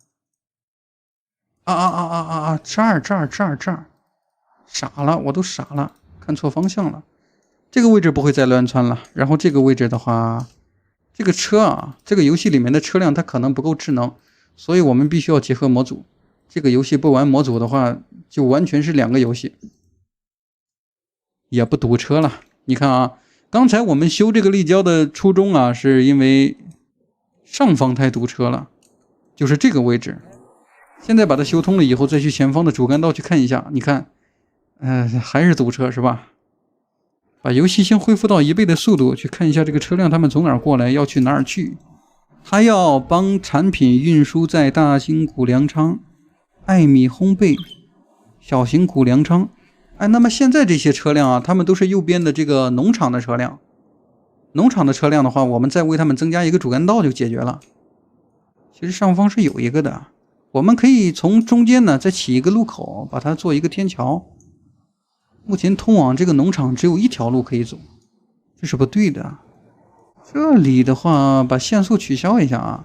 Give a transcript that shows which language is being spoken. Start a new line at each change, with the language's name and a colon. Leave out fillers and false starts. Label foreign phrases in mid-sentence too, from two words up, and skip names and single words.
Chinese: 這兒，傻了，我都傻了，看錯方向了。這個位置不會再亂竄了。然後這個位置的話，這個車啊，這個遊戲裡面的車輛它可能不夠智能，所以我們必須要結合模組。這個遊戲不玩模組的話，就完全是2個遊戲。也不堵車了。你看啊，剛才我們修這個立交的初衷啊，是因為上方太堵車了，就是這個位置。現在把它修通了以後，再去前方的主幹道去看一下，你看，還是堵車是吧？把遊戲先恢復到1倍的速度，去看一下這個車輛他們從哪兒過來，要去哪兒去。他要幫產品運輸在大興古糧倉，艾米烘焙、小型谷粮仓。哎，那么现在这些车辆啊，他们都是右边的这个農場的车辆。農場的车輛的話，我們再為他們增加一個主幹道就解決了。其實上方是有一個的，我們可以從中間呢再起一個路口，把它做一個天橋。目前通往這個農場只有一條路可以走，這是不對的。這裡的話，把限速取消一下啊。